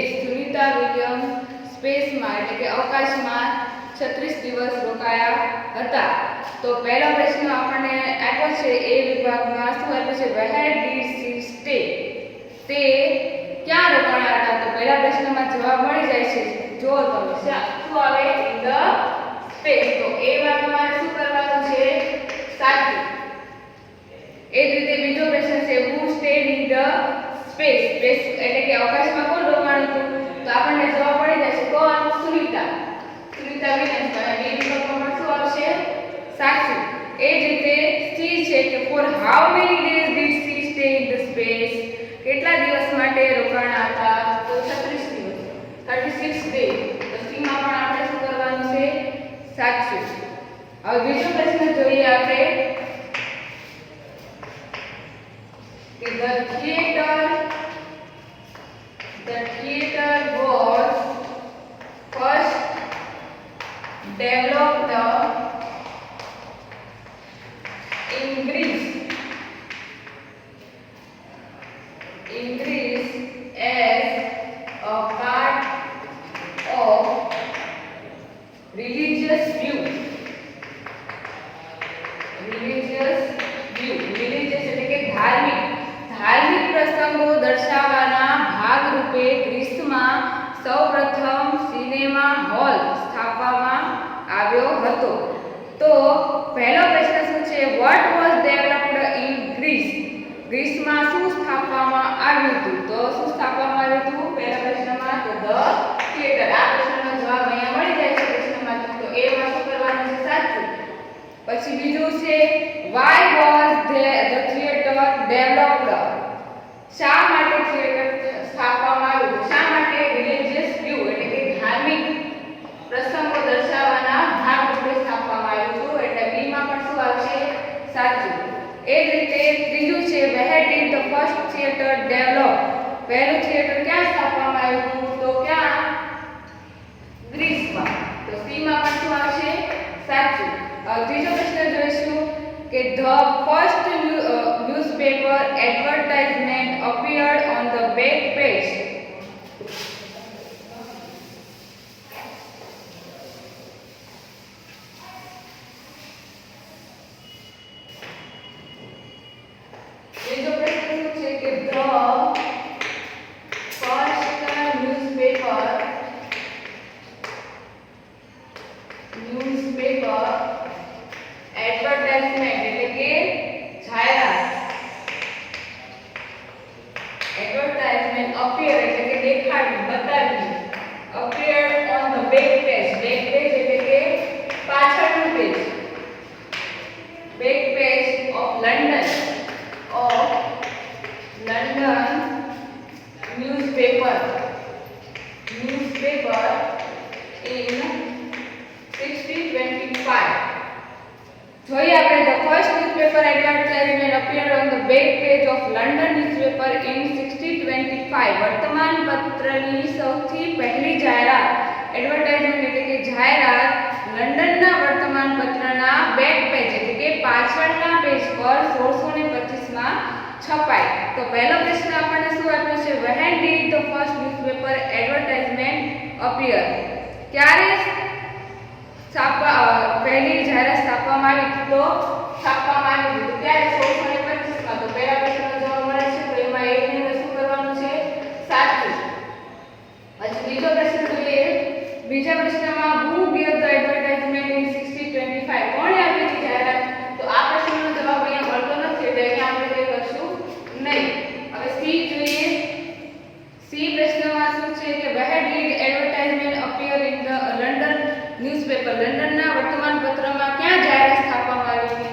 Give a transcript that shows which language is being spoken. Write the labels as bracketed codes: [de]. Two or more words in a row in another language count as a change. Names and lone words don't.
[gu] સુનિતા વિલિયમ સ્પેસમાં એટલે કે અવકાશમાં 36 દિવસ રોકાયા હતા. તો પહેલો પ્રશ્ન આપણને આપ્યો છે એ વિભાગમાં શું આપ્યું છે? [en] Where did she stay? [gu] તે ક્યાં રોકાણા હતા? તો પહેલા પ્રશ્નમાં જવાબ મળી જાય છે. જો તમે શું આવે? [en] In the space. [gu] તો એ વાક્યમાં શું કરવાનું છે? સાચું. એ જ રીતે બીજો પ્રશ્ન છે [en] who stayed in the space. [gu] સ્પેસ એટલે કે અવકાશમાં કોણ રોકાણું હતું? તો આપણને જવાબ મળી જશે. કોણ? સુનિતા. સુનિતા વિલિયમ્સ. અને બી વિભાગમાં શું આવશે? સાચું. એ જ રીતે સી છે કે [en] for how many days did she stay in the space? [gu] કેટલા દિવસ માટે રોકાણા હતા? તો 36 દિવસ. 36 days. તો સી માં પણ આપણે શું કરવાનું છે? સાચું. હવે બીજો પ્રશ્ન જોઈએ આપણે કે [en] the theater was first developed in Greece. in Greece as a part of religious view. [gu] Religious એટલે કે ધાર્મિક પ્રસંગો દર્શાવવાના ભાગરૂપે ગ્રીસમાં સૌપ્રથમ સિનેમા હોલ સ્થાપવામાં આવ્યો હતો. તો પહેલો પ્રશ્ન શું છે? [en] what was developed in Greece? [gu] ગ્રીસમાં શું સ્થાપવામાં આવ્યું હતું? તો શું સ્થાપવામાં આવ્યું હતું પહેલા પ્રશ્નમાં? [en] તો the theater. [gu] આ પ્રશ્નનો જવાબ અહીંયા મળી જાય છે પ્રશ્નમાં. તો એ માં શું કરવાનું છે? સાચું. પછી બીજું છે [en] why was the theater developed? [gu] શા માટે થિયેટર સ્થાપવામાં આવ્યું હતું? શા માટે? [en] religious view [gu] એટલે કે ધાર્મિક પ્રસંગો દર્શાવવાના ભાગરૂપે સ્થાપવામાં આવ્યું હતું. એટલે બી માં પણ શું આવશે? સાચું. એ જ રીતે ત્રીજું છે [en] where did the first theater develop? [gu] પહેલું થિયેટર ક્યાં સ્થાપવામાં આવ્યું હતું? તો ક્યાં? ગ્રીસમાં. તો સી માં પણ શું આવશે? સાચું. ત્રીજો પ્રશ્ન જોઈશું કે [en] the first newspaper advertisement appeared on the back page. [gu] ત્રીજો પ્રશ્ન શું છે કે [en] the first newspaper [gu] એડવર્ટાઇઝમેન્ટ એટલે કે જાહેરાત. [en] advertisement appear [gu] એટલે કે દેખાડવું, બતાવવું. [en] appear on the back page. back page [gu] એટલે કે પાછળનું પેજ. [en] back page of London newspaper in 1625. [gu] જોઈએ આપણે [en] the first newspaper advertisement appeared on the back page of London newspaper in 1625. [gu] વર્તમાન પત્રની સૌથી પહેલી જાહેરાત એડવર્ટાઇઝમેન્ટ એટલે કે જાહેરાત લંડનના વર્તમાન પત્રના [en] back page [gu] એટલે કે પાછળના પેજ પર 1625 માં છપાઈ. તો પહેલો પ્રશ્ન આપણને શું આપ્યો છે? [en] when did the first newspaper advertisement appear? [gu] ક્યારે પહેલી જાહેરાત છાપવામાં આવી? તો છાપવામાં આવી હતી ત્યારે 1625 માં. તો પહેલા પ્રશ્નનો જવાબ મળે છે. તો એમાં એક ની અંદર શું કરવાનું છે? સાચું. પછી બીજો પ્રશ્ન જોઈએ. બીજા પ્રશ્નમાં [en] who gave the advertisement in 1625? [gu] કોણે આપી હતી જાહેરાત? તો આ પ્રશ્નનો જવાબ અહીંયા મળતો નથી એટલે અહીંયા આપણે કંઈ કરશું નહીં. હવે સી જોઈએ. સી પ્રશ્નમાં શું છે કે [en] where did advertisement appear in the London newspaper? [gu] લંડનના વર્તમાન પત્રમાં ક્યાં જાહેરાત સ્થાપવામાં આવી હતી?